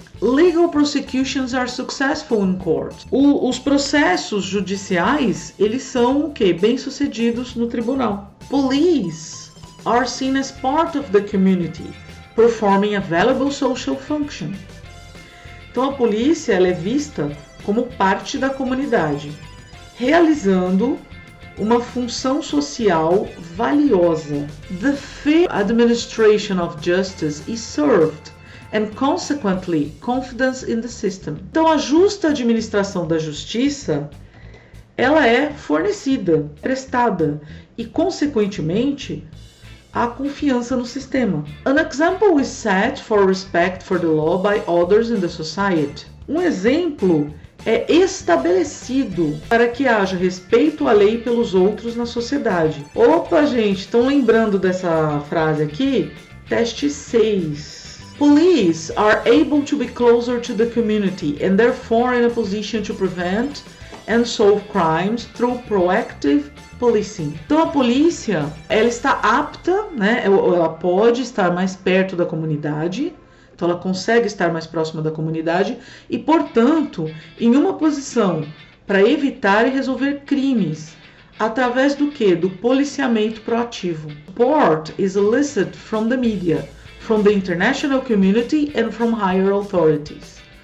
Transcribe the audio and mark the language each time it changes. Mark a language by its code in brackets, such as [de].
[en] Legal prosecutions are successful in court. [pt] Os processos judiciais, eles são o quê? Bem-sucedidos no tribunal. [en] Police are seen as part of the community, performing a valuable social function. [pt] Então a polícia ela é vista como parte da comunidade, realizando uma função social valiosa. [en] The fair administration of justice is served and consequently confidence in the system. [pt] Então a justa administração da justiça ela é fornecida, prestada e consequentemente a confiança no sistema. [en] An example is set for respect for the law by others in the society. [pt] Um exemplo é estabelecido para que haja respeito à lei pelos outros na sociedade. Opa, gente, estão lembrando dessa frase aqui? Teste 6. [en] Police are able to be closer to the community and therefore in a position to prevent and solve crimes through proactive policing. [pt] Então a polícia, ela está apta, ela pode estar mais perto da comunidade, então ela consegue estar mais próxima da comunidade e, portanto, em uma posição para evitar e resolver crimes, através do quê? Do policiamento proativo. [en] Support is elicited from the media, from the international community and from higher authorities.